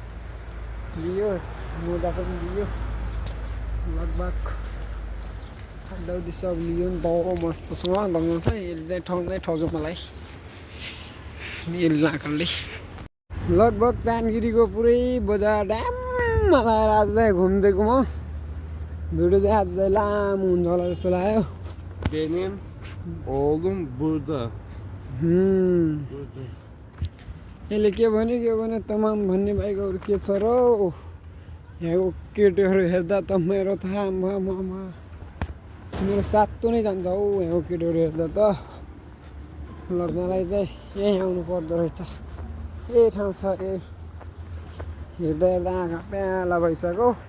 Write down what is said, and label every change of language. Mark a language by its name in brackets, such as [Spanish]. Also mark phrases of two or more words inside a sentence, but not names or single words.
[Nepali] लियो मोजा पनि लियो लगभग दाउदी सब लियो नि त मस्तसँग लगाउनु छ यसले चाहिँ ठाउँमै ठग्यो मलाई यसले लाकलले लगभग चानगिरीको पुरै बजार ड्याममा लगाएर आज चाहिँ घुमिदिएको म भिडियो चाहिँ आज चाहिँ लामो हुन्छ होला जस्तो लाग्यो [Turkish] Benim oğlum burada. [Nepali] यसले के भन्यो तमाम भन्ने बाहेक अरू के छ र यहाँको केटीहरू हेर्दा त मेरो थाहा मेरो सातो नै जान्छ हौ यहाँको केटीहरू हेर्दा त लग्नलाई चाहिँ यहीँ आउनु पर्दो रहेछ यही ठाउँ छ यही हेर्दा हेर्दा आँखा प्याला भइसक्यो